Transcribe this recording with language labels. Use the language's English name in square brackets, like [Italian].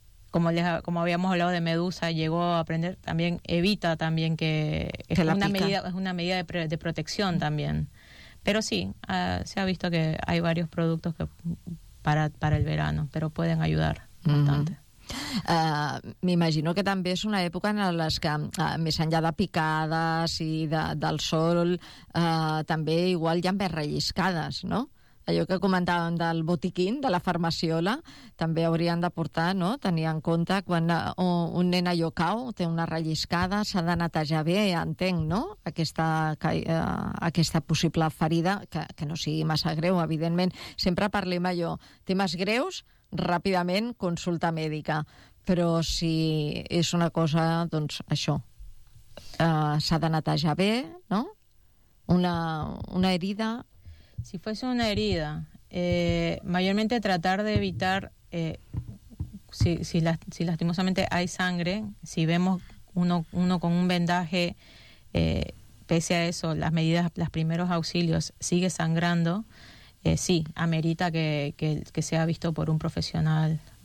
[Spanish] Como habíamos hablado de medusa, llegó a aprender, también evita también que... Es una medida de protección también. Pero sí, se ha visto que hay varios productos que para el verano, pero pueden ayudar bastante. [Catalan] M'imagino que també és una època en les que, més enllà de picades i del sol, també igual hi ha més relliscades, no? Allò que comentàvem del botiquín, de la farmaciola, també haurien de portar, no?, tenir en compte quan un nen allò cau, té una relliscada, s'ha de netejar bé, entenc, no?, aquesta possible ferida, que no sigui massa greu, evidentment. Sempre parlem allò, temes greus, ràpidament consulta mèdica. Però si és una cosa, doncs això, s'ha de netejar bé, no?, una herida... [Spanish] Si fuese una herida, mayormente tratar de evitar, si lastimosamente hay sangre, si vemos uno con un vendaje, pese a eso, las medidas, los primeros auxilios, sigue sangrando, sí, amerita que sea visto por un profesional.